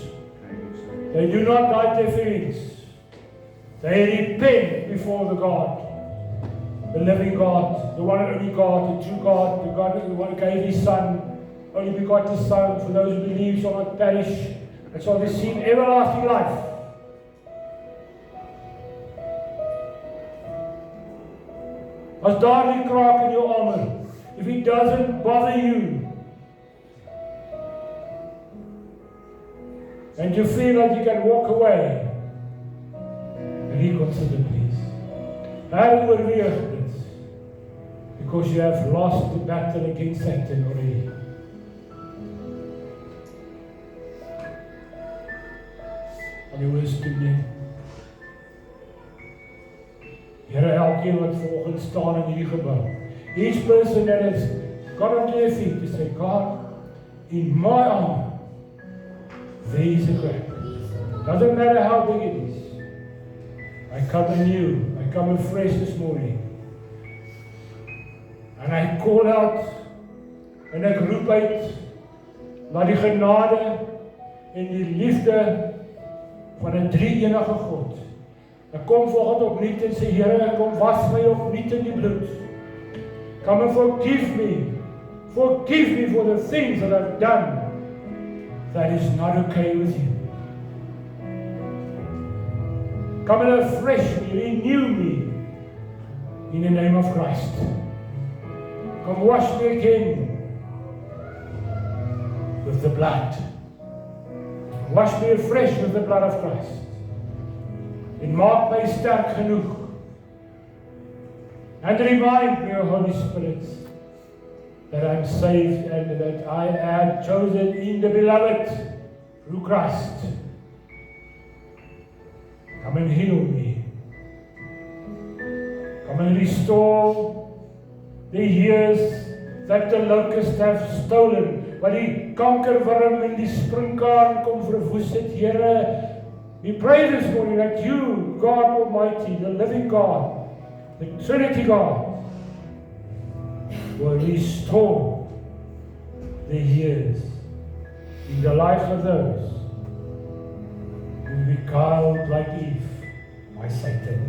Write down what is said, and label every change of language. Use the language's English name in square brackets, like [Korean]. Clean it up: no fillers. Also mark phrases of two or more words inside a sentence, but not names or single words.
[English] They do not hide their feelings. They repent before the God. The living God, the one and only God, the true God, the God who gave His Son, only begotten Son, for those who believe shall not perish, and shall receive everlasting life. [Afrikaans] As daar die kraak in [English] your armor, if it doesn't bother you, and you feel like you can walk away, reconsider please. [Afrikaans] Heroorweeg dit. [English] Because you have lost the battle against Satan already. [Afrikaans] Al die woes toe nie. Here, elkeen wat vanoggend staan in hierdie gebou. [English] Each person that has got on their feet to say, God, in my arm, there is a crack. Doesn't matter how big it is. I come anew, I come afresh this morning. [Afrikaans] En hy [English] call out, [Afrikaans] en ek roep uit, na die genade en die liefde van 'n drie-enige God. Ek kom vanoggend opnuut en sê, Here, kom was my opnuut in die bloed. [English] Come and forgive me for the things that I've done that is not okay with you. Come and refresh me, renew me in the name of Christ. Come wash me again with the blood. Wash me afresh with the blood of Christ. [Afrikaans] En maak my sterk genoeg. [English] And remind me, O Holy Spirit, that I'm saved and that I am chosen in the beloved through Christ. Come and heal me. Come and restore the years that the locusts have stolen, [Afrikaans] wat die kankerworm en die sprinkaan kom verwoes het, Here. [English] We pray this morning that you, God Almighty, the living God, the Trinity God, will restore the years in the lives of those who will be beguiled like Eve by Satan.